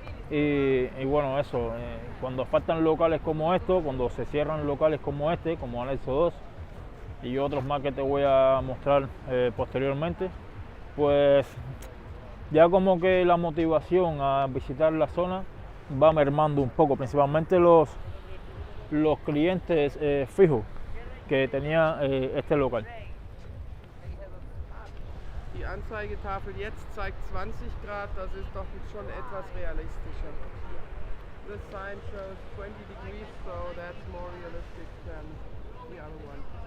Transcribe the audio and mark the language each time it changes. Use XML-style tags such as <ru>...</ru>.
<es>Y bueno, eso, cuando faltan locales como estos, cuando se cierran locales como este, como Anexo 2 y otros más que te voy a mostrar posteriormente, pues ya como que la motivación a visitar la zona va mermando un poco, principalmente los clientes fijos que tenía este local.</es> <de>Die Anzeigetafel jetzt zeigt 20 Grad, das ist doch schon etwas realistischer.</de> <en>This sign shows 20 degrees, so that's more realistic than the other one.</en>